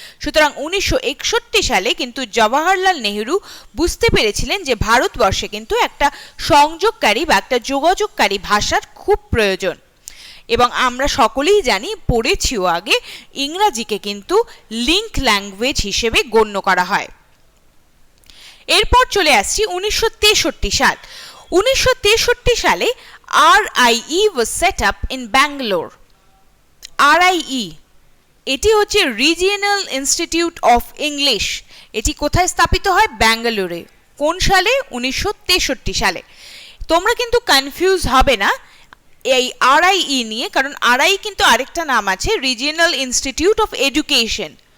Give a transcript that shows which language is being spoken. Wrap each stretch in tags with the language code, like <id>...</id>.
<bn>সুতরাং 1961 সালে কিন্তু জওহরলাল নেহেরু বুঝতে পেরেছিলেন যে ভারতবর্ষে কিন্তু একটা সংযোগকারী বা একটা যোগাযোগকারী ভাষার খুব প্রয়োজন। এবং আমরা সকলেই জানি, পড়েছিও আগে, ইংরাজিকে কিন্তু লিঙ্ক ল্যাঙ্গুয়েজ হিসেবে গণ্য করা হয়। এরপর চলে আসছি 1963 সাল।</bn> <en>1963 সালে RIE was set up in Bangalore.</en> <bn>RIE এটি হচ্ছে রিজিয়নাল ইনস্টিটিউট অফ ইংলিশ। এটি কোথায় স্থাপিত হয়? ব্যাঙ্গালোরে। কোন সালে? 1963 সালে। তোমরা কিন্তু কনফিউজ হবে না এই RIE নিয়ে, কারণ RIE কিন্তু আরেকটা নাম আছে, রিজিয়নাল ইনস্টিটিউট অফ এডুকেশন।</bn>